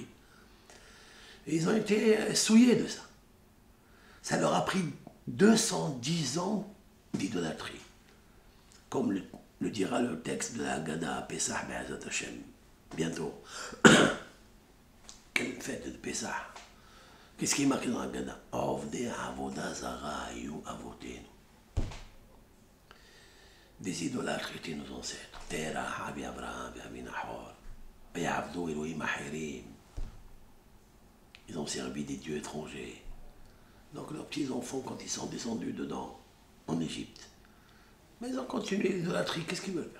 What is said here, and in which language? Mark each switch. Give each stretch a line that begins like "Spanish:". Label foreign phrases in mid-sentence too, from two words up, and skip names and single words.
French: Et ils ont été souillés de ça. Ça leur a pris 210 ans d'idolâtrie. Comme le dira le texte de la Haggadah Pesach
Hebrew: בעזרת השם.
French: Bientôt. Quelle fête de Pesach. Qu'est-ce qui est marqué dans la Haggadah?
Hebrew: עובדי עבודה זרה היו אבותינו.
French: Des idolâtres étaient nos ancêtres.
Hebrew: תרח, אבי אברהם, אבי נחור. יעבדו אלהים אחרים.
French: Ils ont servi des dieux étrangers. Donc leurs petits-enfants, quand ils sont descendus dedans, en Égypte, mais ils ont continué l'idolâtrie. Qu'est-ce qu'ils veulent faire?